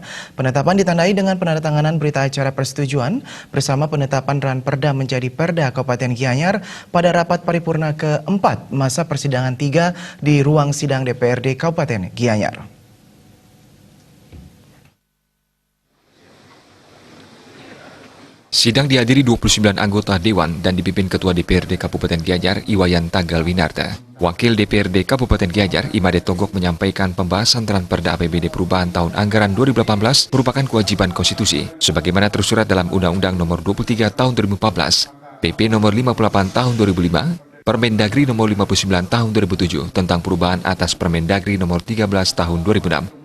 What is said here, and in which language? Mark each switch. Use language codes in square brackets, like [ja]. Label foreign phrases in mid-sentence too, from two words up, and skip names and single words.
[id] Penetapan ditandai dengan penandatanganan berita acara persetujuan bersama penetapan Ranperda menjadi Perda Kabupaten Gianyar pada rapat paripurna keempat masa persidangan 3 di ruang sidang DPRD Kabupaten Gianyar. Sidang dihadiri 29 anggota Dewan dan dipimpin Ketua DPRD Kabupaten Gianyar, Iwayan Tagal Winarta. Wakil DPRD Kabupaten Gianyar, Imade Tonggok menyampaikan pembahasan Ranperda APBD perubahan tahun anggaran 2018 merupakan kewajiban konstitusi, sebagaimana tersurat dalam Undang-Undang Nomor 23 Tahun 2014, PP Nomor 58 Tahun 2005, Permendagri Nomor 59 Tahun 2007 tentang perubahan atas Permendagri Nomor 13 Tahun 2006.